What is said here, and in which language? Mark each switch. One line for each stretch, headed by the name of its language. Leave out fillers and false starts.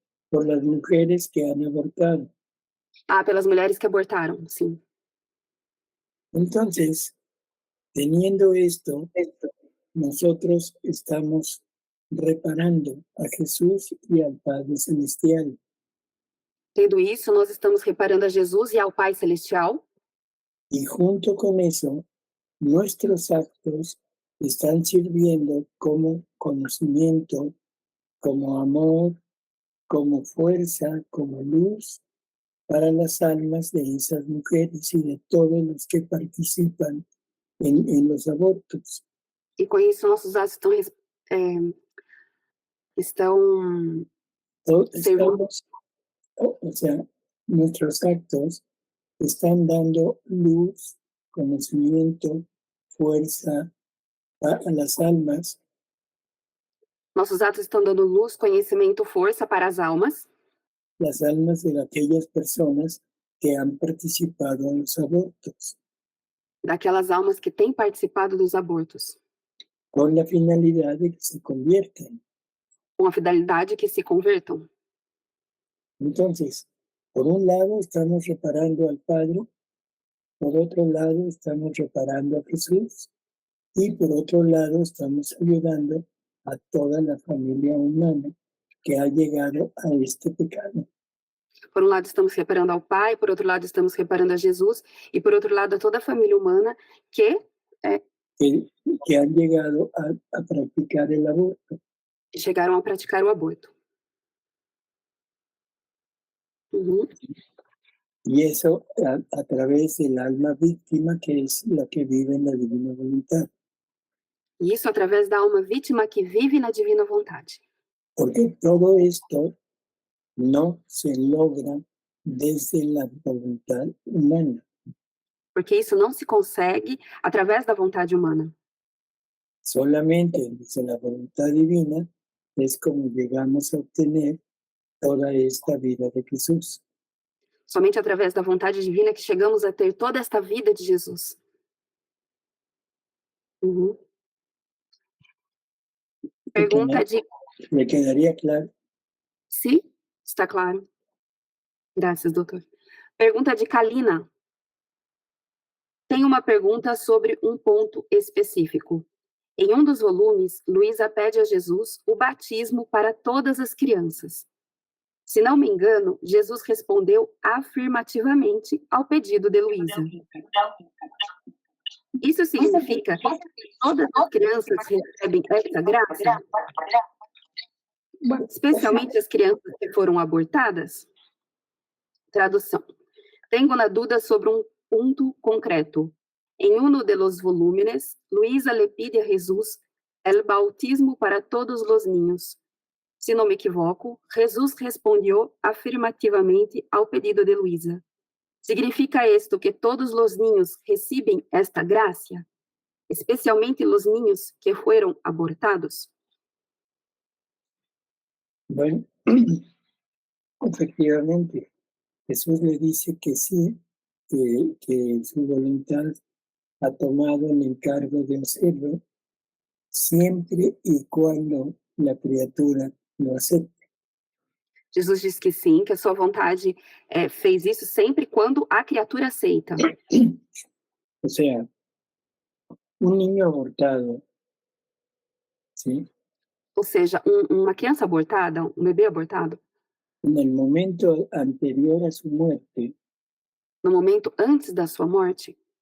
Spanish: por las mujeres que han abortado.
Portuguese: Ah, pelas mulheres que abortaram, sim.
Spanish: Entonces, teniendo esto, nosotros estamos reparando a Jesús y al Padre Celestial.
Portuguese: Tendo isso, nós estamos reparando a Jesus e ao Pai Celestial.
Spanish: Y junto con eso, nuestros actos están sirviendo como conocimiento, como amor, como fuerza, como luz para las almas de esas mujeres y de todos los que participan en los abortos.
Portuguese: E com isso, nossos atos estão
Spanish: Estamos, o sea, nuestros actos están dando luz, conocimiento, fuerza a las almas.
Portuguese: Nossos atos estão dando luz, conhecimento, força para as almas,
Spanish: Las almas de aquellas personas que han participado en los abortos,
Portuguese: daquelas almas que têm participado dos abortos,
Spanish: con la finalidad de que se conviertan.
Portuguese: com a finalidade que se convertam.
Spanish: Entonces, por un lado estamos reparando al Padre, por otro lado estamos reparando a Jesús y por otro lado estamos ayudando a toda la familia humana que ha llegado a este pecado.
Portuguese: Por um lado, estamos reparando ao Pai, por outro lado, estamos reparando a Jesus, e por outro lado, a toda a família humana que
Spanish: que han llegado a practicar el aborto.
Portuguese: chegaram a praticar o aborto. Uhum.
Spanish: Y eso a través del alma víctima, que es la que vive en la divina voluntad.
Portuguese: E isso através da alma vítima que vive na divina vontade.
Spanish: Porque todo esto no se logra desde la voluntad humana.
Portuguese: Porque isso não se consegue através da vontade humana.
Spanish: Solamente desde la voluntad divina es como llegamos a obtener toda esta vida de Jesús.
Portuguese: Somente através da vontade divina que chegamos a ter toda esta vida de Jesus. Uhum. Pergunta de...
Spanish: ¿Le quedaría claro?
Portuguese: Sim, está claro. Graças, doutor. Pergunta de Kalina. Tem uma pergunta sobre um ponto específico. Em um dos volumes, Luísa pede a Jesus o batismo para todas as crianças. Se não me engano, Jesus respondeu afirmativamente ao pedido de Luísa. Isso significa que todas as crianças recebem essa graça? Especialmente as crianças que foram abortadas? Tradução. Tenho na dúvida sobre um punto concreto.
Spanish: En uno de los volúmenes, Luísa le pide a Jesús el bautismo para todos los niños.
Portuguese: Se não
Spanish: me equivoco, Jesus respondió afirmativamente
Portuguese: ao
Spanish: pedido de Luísa. ¿Significa esto que todos los niños reciben esta gracia? Especialmente los niños que fueron abortados? Bueno, efectivamente, Jesús le dice que sí, que su voluntad ha tomado el encargo de hacerlo siempre y cuando la criatura lo acepte.
Portuguese: Jesus diz que sim, que a sua vontade fez isso sempre quando a criatura aceita.
Spanish: O sea, un niño abortado, ¿sí?
Portuguese: Ou seja, uma criança abortada, um bebê abortado,
Spanish: En el momento anterior a su muerte,
Portuguese: no momento antes da sua morte,